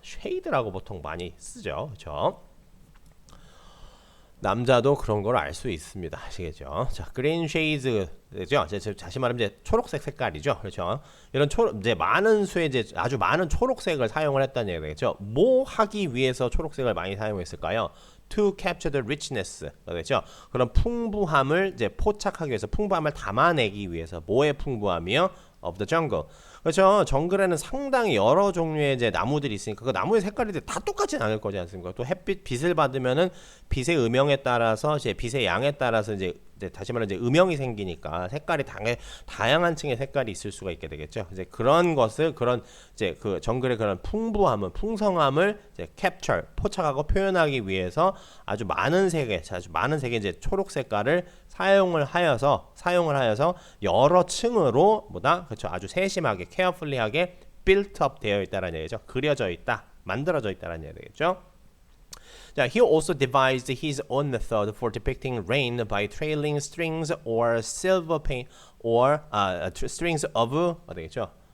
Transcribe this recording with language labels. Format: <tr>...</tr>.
<ko>쉐이드라고 보통 많이 쓰죠. 그렇죠? 남자도 그런 걸 알 수 있습니다. 아시겠죠? 자, 그린 쉐이드죠. 다시 말하면 이제 초록색 색깔이죠. 그렇죠? 이런 이제 많은 수의 이제 아주 많은 초록색을 사용을 했다는 얘기겠죠. 뭐 하기 위해서 초록색을 많이 사용했을까요?</ko> <en>To capture the richness,</en> <ko>그렇죠? 그런 풍부함을 이제 포착하기 위해서, 풍부함을 담아내기 위해서. 뭐의 풍부함이요?</ko> <en>Of the jungle.</en> <ko>그렇죠. 정글에는 상당히 여러 종류의 이제 나무들이 있으니까 그 나무의 색깔이 다 똑같진 않을 거지 않습니까? 또 빛을 받으면은 빛의 음영에 따라서 이제 빛의 양에 따라서 이제 다시 말해 이제 음영이 생기니까 색깔이 다양한 층의 색깔이 있을 수가 있게 되겠죠. 이제 그런 이제 그 정글의 그런 풍성함을 이제 capture, 포착하고 표현하기 위해서 아주 많은 색의 이제 초록 색깔을 사용을 하여서 여러 층으로 그렇죠? 아주 세심하게 carefully하게 built up 되어 있다라는 얘기죠. 그려져 있다, 만들어져 있다라는 얘기겠죠.</ko> <en>자, he also devised his own method for depicting rain by trailing strings or silver paint or strings of</en> <ko>되겠죠?</ko>